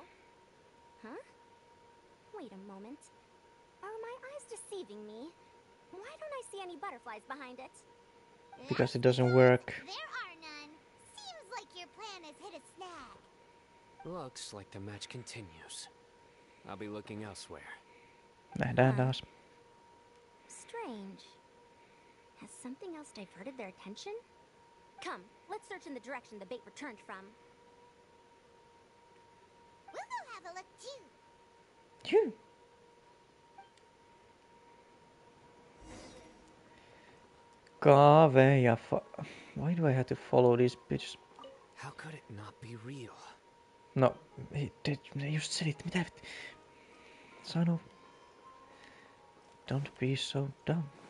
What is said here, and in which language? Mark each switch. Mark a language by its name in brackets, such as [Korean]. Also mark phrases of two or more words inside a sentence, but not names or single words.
[English] Huh? Wait a moment. Are my eyes deceiving me? Why don't I see any butterflies behind it? Because it doesn't work. There are none. Seems like your plan has hit a snag. Looks like the match continues. I'll be looking elsewhere. [Finnish] Nähdään taas. [English] Strange. Has something else diverted their attention? Come, let's search in the direction the bait returned from. We'll have a look too. Phew. [Finnish] Kaave ja [English] Why do I have to follow these bitches? How could it not be real? [Finnish] No, just selitti, mitä sano. [English] Don't be so dumb.